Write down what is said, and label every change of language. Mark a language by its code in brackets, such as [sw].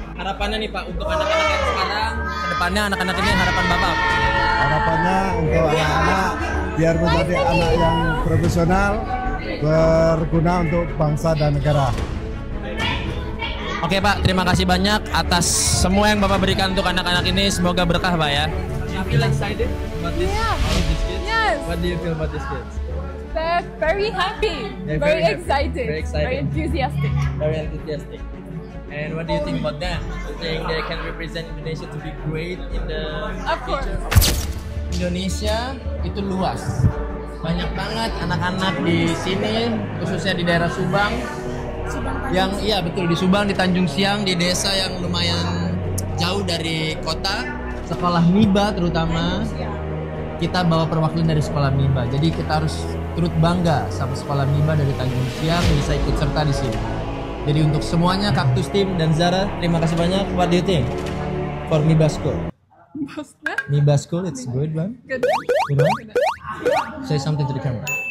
[id] Harapannya nih Pak untuk anak-anak yang sekarang, kedepannya anak-anak ini harapan Bapak? Harapannya untuk anak-anak biar menjadi anak yang profesional, berguna untuk bangsa dan negara. Oke Pak, terima kasih banyak atas semua yang Bapak berikan untuk anak-anak ini. Semoga berkah Pak ya. [en] You feel excited about this? Kids? Yes. What do you feel about these kids? They're very happy, They're very happy, excited, very excited, very enthusiastic. Very enthusiastic. And what do you think about them? Do you think they can represent Indonesia to be great in the future? [id] Indonesia itu luas, banyak banget anak-anak di sini, khususnya di daerah Subang. Yang iya betul di Subang, di Tanjung Siang, di desa yang lumayan jauh dari kota. Sekolah MIBA terutama, kita bawa perwakilan dari sekolah MIBA. Jadi kita harus turut bangga sama sekolah MIBA dari Tanjung Siang bisa ikut serta di sini. Jadi untuk semuanya, Kaktus Team dan Zara, terima kasih banyak. [en] What do you think for MIBA School? MIBA School, it's good one. Good. Good one. Say something to the camera.